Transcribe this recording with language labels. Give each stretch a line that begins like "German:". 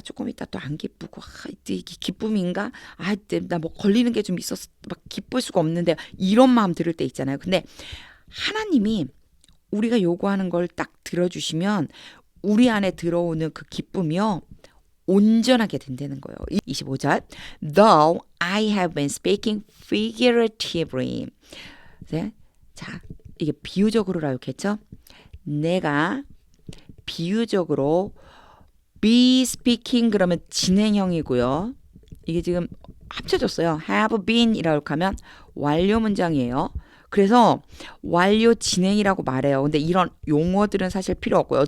Korean: 조금 있다 또 안 기쁘고 이게 기쁨인가? 나 뭐 걸리는 게 좀 있어서 막 기쁠 수가 없는데 이런 마음 들을 때 있잖아요. 근데 하나님이 우리가 요구하는 걸 딱 들어주시면 우리 안에 들어오는 그 기쁨이요. 온전하게 된다는 거예요.
English: 25절 Though I have been speaking figuratively.
Korean: 네? 자, 이게 비유적으로라고 했죠. 내가 비유적으로 be speaking 그러면 진행형이고요. 이게 지금 합쳐졌어요. have been 이라고 하면 완료 문장이에요. 그래서 완료 진행이라고 말해요. 근데 이런 용어들은 사실 필요 없고요.